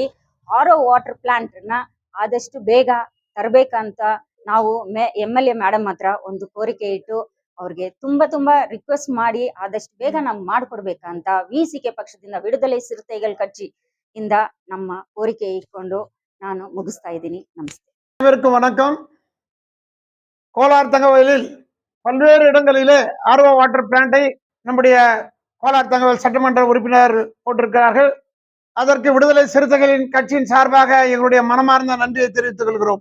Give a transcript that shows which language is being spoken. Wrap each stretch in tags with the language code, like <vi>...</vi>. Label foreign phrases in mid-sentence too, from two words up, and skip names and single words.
<kn>RO</kn> <en>water plant</en> <kn>ನ ಆದಷ್ಟು ಬೇಗ ತರಬೇಕಂತ ನಾವು</kn> <en>MLA madam</en> <kn>ಹತ್ರ ಒಂದು ಕೋರಿಕೆ ಇಟ್ಟು ಅವ್ರಿಗೆ ತುಂಬಾ ರಿಕ್ವೆಸ್ಟ್ ಮಾಡಿ ಆದಷ್ಟು ಬೇಗ ನಾವು ಮಾಡ್ಕೊಡ್ಬೇಕಂತ ವಿಸಿಕೆ ಪಕ್ಷದಿಂದ ವಿಡುದಲೆ ಸಿறுத்தைகள் கட்சி ಇಂದ ನಮ್ಮ ಕೋರಿಕೆ ಇಟ್ಕೊಂಡು ನಾನು ಮುಗಿಸ್ತಾ ಇದ್ದೀನಿ. ನಮಸ್ತೆ.</kn> <ta>அனைவருக்கும் வணக்கம். கோலார் தங்கவயலில் பல்வேறு இடங்களிலே RO</ta> <en>water plant</en> <ta>நம்முடைய கோலார் தங்கவயல் சட்டமன்ற உறுப்பினர் போட்டிருக்கிறார்கள். அதற்கு விடுதலை சிறுத்தைகளின் கட்சியின் சார்பாக எங்களுடைய மனமார்ந்த நன்றியை தெரிவித்துக் கொள்கிறோம்.</ta>